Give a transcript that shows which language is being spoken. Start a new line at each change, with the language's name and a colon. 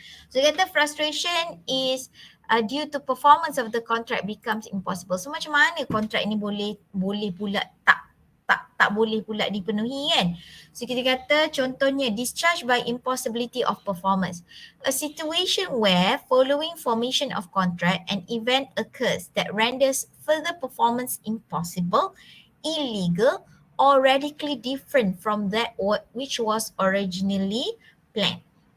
English: So kata frustration is due to performance of the contract becomes impossible.
Malay: So macam mana kontrak ini boleh pula tak boleh pula dipenuhi kan?
English: So
Malay: kita kata contohnya
English: discharge by impossibility of performance. A situation where following formation of contract an event occurs that renders further performance impossible, illegal or radically different from that which was originally planned.